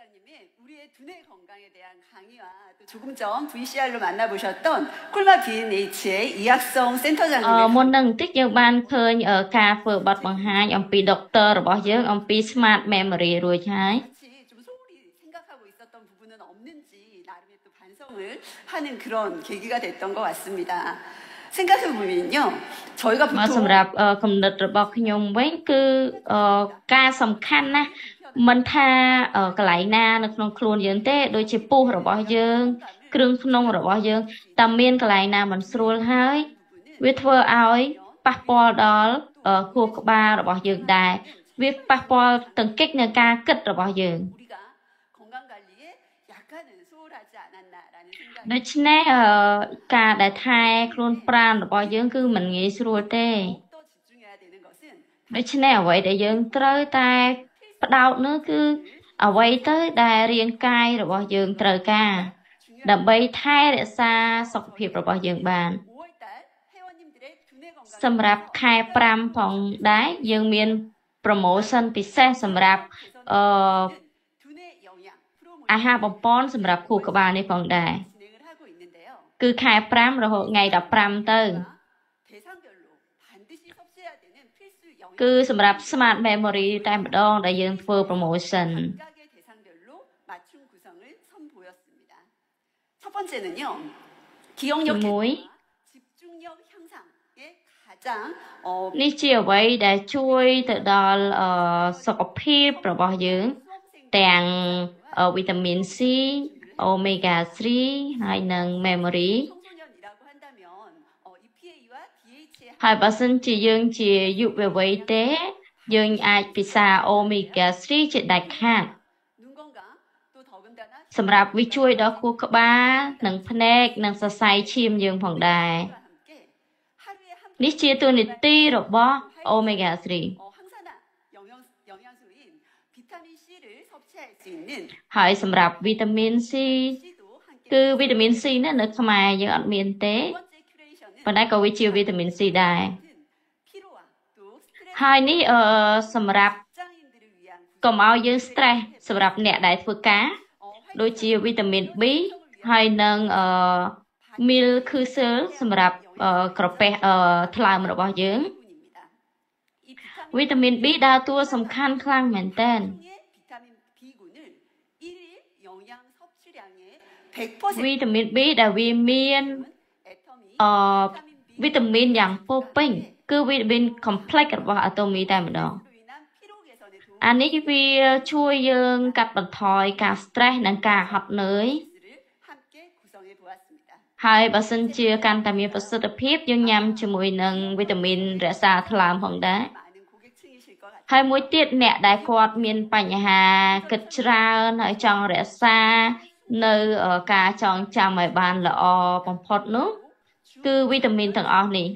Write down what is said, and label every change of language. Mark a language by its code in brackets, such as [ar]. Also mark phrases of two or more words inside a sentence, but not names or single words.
[ko] 조금 전 VCR로 만나보셨던 콜마 B&H의 이학성 센터장님의 [km] មុននឹងបន្តិចយើងបានឃើញការធ្វើបទបង្ហាញអំពីដុកទ័ររបស់យើងអំពី Smart Memory រួចហើយ [ko] 좀 소홀히 생각하고 있었던 부분은 없는지 나름의 또 반성을 하는 그런 계기가 됐던 것 같습니다. 생각해보면요, 저희가 [km] មក [ko] 보통 [km] សម្រាប់គំនិតរបស់ខ្ញុំវិញគឺការសំខាន់ណាស់មិនថាកន្លែងណានៅក្នុងខ្លួនយើងទេដូចជាពោះរបស់យើងគ្រឿងក្នុងរបស់យើងតែមានកន្លែងណាមិនស្រួលហើយវាធ្វើឲ្យប៉ះពាល់ដល់ខួរក្បាលរបស់យើងដែរវាប៉ះពាល់ទាំងកិច្ចនៃការគិតរបស់យើង [ko] 우리가 건강 관리에 약간은 소홀하지 않았나라는 생각이 [km] ដូច្នេះការដែលថែខ្លួនប្រាណរបស់យើងគឺមិនងាយស្រួលទេ [ko] 또 집중해야 되는 것은 [km] ដូច្នេះអ្វីដែលយើងត្រូវតែផ្ដោតនោះគឺអ្វីទៅដែលរាងកាយរបស់យើងត្រូវការដើម្បីថែរក្សាសុខភាពរបស់យើងបាន [ko] 5월달 회원님들의 두뇌 건강 [km] សម្រាប់ខែ5ផងដែរយើងមាន promotion ពិសេសសម្រាប់ [ko] 두뇌 영양 프로모션 [km] អាហារបំប៉នសម្រាប់ខួរក្បាលនេះផងដែរ [ko] 진행을 하고 있는데요. [km] គឺខែ5រហូតថ្ងៃ15ទៅ [ko] 대상별로 반드시 섭취해야 되는 필수 영양 [km] គឺសម្រាប់ Smart Memory តែម្ដងដែលយើងធ្វើ promotion [ko] 각각의 대상별로 맞춤 구성을 선보였습니다. 첫 번째는요. 기억력 [km] ជាមួយ [ko] 개선과 집중력 향상에 가장 [km] នេះជាអ្វីដែលជួយទៅដល់សុខភាពរបស់យើងទាំងវីតាមីន C Omega 3ហើយនិង memory [ko] 청소년이라고 한다면 EPA와 DHA [km] ហើយបើសិនជាយើងជាយុវវ័យទេយើងអាចពិសា Omega 3 ជាដាច់ខាត [ko] 눈 건강 또 더군다나 [km] សម្រាប់វាជួយដល់ខួរក្បាលនិងភ្នែកនិងសរសៃឈាមយើងផងដែរ [ko] 과 함께 하루에 한 [km] នេះជាតួនាទីរបស់ Omega 3 [ko] 항산화 영양소인 비타민 C를 섭취할 수 있는 [km] ហើយសម្រាប់វីតាមីន C [ko] C도 함께 [km] គឺវីតាមីន C នេះនៅខ្មែរយើងអត់មានទេ [ko] 두 번째 큐레이션은 [km] ប៉ុន្តែក៏វាជាវីតាមីន C ដែរ [ko] 피로와 또 스트레스 [km] ហើយនេះសម្រាប់ [ko] 직장인들을 위한 [km] កុំឲ្យយើង stress សម្រាប់អ្នកដែលធ្វើការដូចជាវីតាមីន B ហើយនិងមីលខឺស៊ើសម្រាប់ក្រពះថ្លើមរបស់យើង [ko] 부분입니다. 이 [km] វីតាមីន B ដើរតួសំខាន់ខ្លាំងមែនទែន [ko] 비타민 B군을 1일 영양 섭취량의 100% [km] វីតាមីន B ដែលវាមាន [ko] 애터미 [km] វីតាមីនយ៉ាងពោរពេញគឺវីតាមីន complex របស់អាតូមីតែម្ដង [ko] 로 인한 피로 개선에 도움을 [km] អានេះវាជួយយើងកាត់បន្ថយការ stress និងការហត់នឿយ [ko] 를 함께 구성해 보았습니다. [km] ហើយបើសិនជាកាន់តែមានប្រសិទ្ធភាពយើងញ៉ាំជាមួយនឹងវីតាមីនរក្សាថ្លើមផងដែរ [ko] 많은 고객층이실 것 같아요. [km] ហើយមួយទៀតអ្នកដែលគាត់មានបញ្ហាគិតច្រើនហើយចង់រក្សានៅការចងចាំឲ្យបានល្អបំផុតនោះគឺវីតាមីនទាំងអស់នេះ